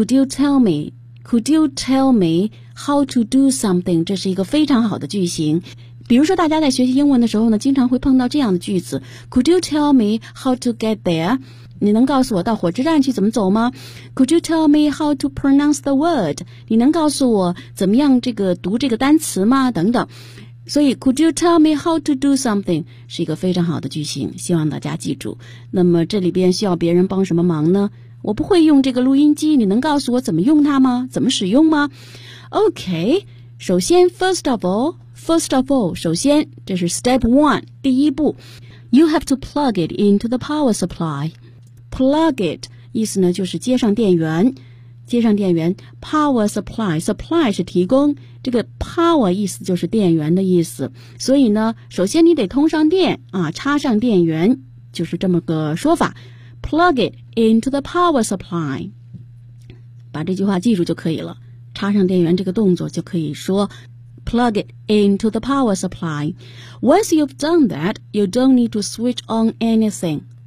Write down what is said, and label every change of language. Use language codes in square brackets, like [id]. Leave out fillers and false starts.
[en] Could you tell me how to do something? [zh] 这是一个非常好的句型。比如说大家在学习英文的时候呢经常会碰到这样的句子， [en] Could you tell me how to get there? [zh] 你能告诉我到火车站去怎么走吗？ [en] Could you tell me how to pronounce the word? [zh] 你能告诉我怎么样这个读这个单词吗？等等。所以 [en] Could you tell me how to do something [zh] 是一个非常好的句型，希望大家记住。那么这里边需要别人帮什么忙呢？我不会用这个录音机，你能告诉我怎么用它吗？怎么使用吗？OK， 首先 [en] First of all, [zh] 首先，这是 [en] step one， [zh] 第一步。 [en] You have to plug it into the power supply. Plug it， [zh] 意思呢就是接上电源，接上电源。 [en] Power supply [zh] 是提供，这个 power 意思就是电源的意思。所以呢，首先你得通上电啊，插上电源，就是这么个说法。 [en] Plug it into the power supply， [zh] 把这句话记住就可以了。插上电源这个动作就可以说。 [en] Plug it into the power supply. Once you've done that, you don't need to switch on anything.